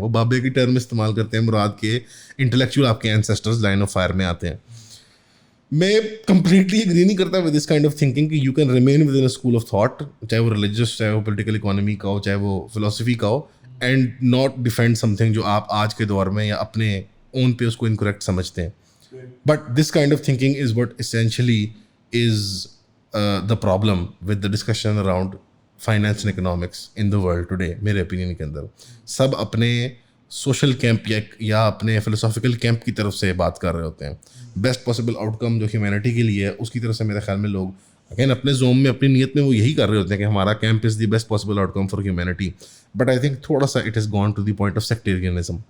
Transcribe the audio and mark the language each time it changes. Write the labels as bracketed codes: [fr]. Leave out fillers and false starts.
[ur] وہ بابے کی ٹرم استعمال کرتے ہیں, مراد کے انٹلیکچوئل آپ کے اینسیسٹرز [en] line of fire [ur] میں آتے ہیں. میں [en] completely agree [ur] نہیں کرتا [en] with this kind of thinking [ur] کہ [en] you can remain within a school of thought, [ur] چاہے وہ ریلیجیس, چاہے وہ پولیٹیکل اکانومی کا ہو, چاہے وہ فلاسفی کا ہو, [en] and not defend something [ur] جو آپ آج کے دور میں یا اپنے اون پہ اس کو انکریکٹ سمجھتے ہیں. [en] But this kind of thinking is what essentially is the problem with the discussion around finance and economics in the world today. [ur] میرے اوپینین کے اندر سب اپنے سوشل کیمپ یا اپنے فلسافیکل کیمپ کی طرف سے بات کر رہے ہوتے ہیں. بیسٹ پاسبل آؤٹ کم جو ہیومینٹی کے لیے ہے, اس کی طرف سے میرے خیال میں لوگ اگین اپنے زوم میں, اپنی نیت میں وہ یہی کر رہے ہوتے ہیں کہ ہمارا camp [en] Is the best possible outcome for humanity. But I think [ur] تھوڑا سا [en] It has gone to the point of sectarianism.